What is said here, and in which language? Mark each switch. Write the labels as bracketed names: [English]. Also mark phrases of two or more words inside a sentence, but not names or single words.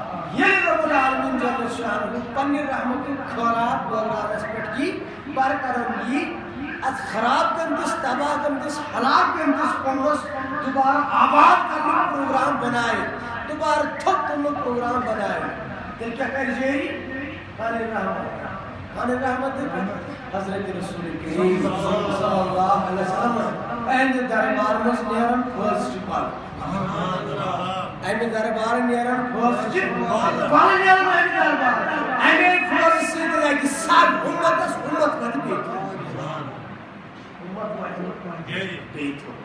[Kashmiri] ییٚلہِ [Arabic] رب العالمیٖن جل شانہ [Kashmiri] پننہِ رحمتُک خٲرات بٲگراونس پٮ۪ٹھ یی, برکرم یی, اتھ خراب گٔمتِس تباہ گٔمتِس ہلاک گٔمتِس قومس دوبارٕ آباد کرنُک پروگرام بنایہِ, دوبارٕ تھوٚد تُلنُک پروگرام بنایہِ, تیٚلہِ کیٛاہ کرِ جٲری پنٕنۍ رحمت حضرت رسول کریم [Arabic] صلی اللہ علیہ وسلم [Kashmiri] اہندِ دربار منٛز نیرن فٲصلہٕ پل, امہِ دربار نیرن فٲصلہٕ پل نیرن امہِ دربار, امے فٲصلہٕ سۭتۍ لگہِ سب اُمتس اُمت وَنہِ بیٚیہِ تھوٚد.